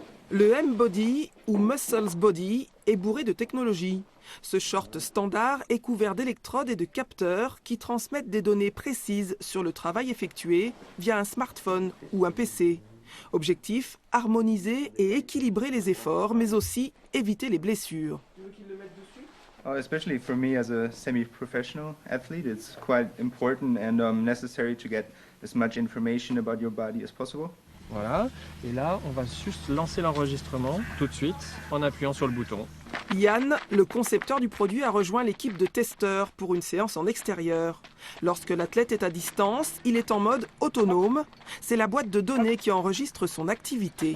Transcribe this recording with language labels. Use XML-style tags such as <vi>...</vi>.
<fr>Le M-Body ou Muscles Body est bourré de technologie. Ce short standard est couvert d'électrodes et de capteurs qui transmettent des données précises sur le travail effectué via un smartphone ou un PC. Objectif, harmoniser et équilibrer les efforts, mais aussi éviter les blessures.</fr> <en>Especially for me as a semi-professional athlete, it's quite important and necessary to get as much information about your body as possible.</en> <fr>Voilà, et là on va juste lancer l'enregistrement tout de suite en appuyant sur le bouton. Yann, le concepteur du produit, a rejoint l'équipe de testeurs pour une séance en extérieur. Lorsque l'athlète est à distance, il est en mode autonome. C'est la boîte de données qui enregistre son activité.</fr>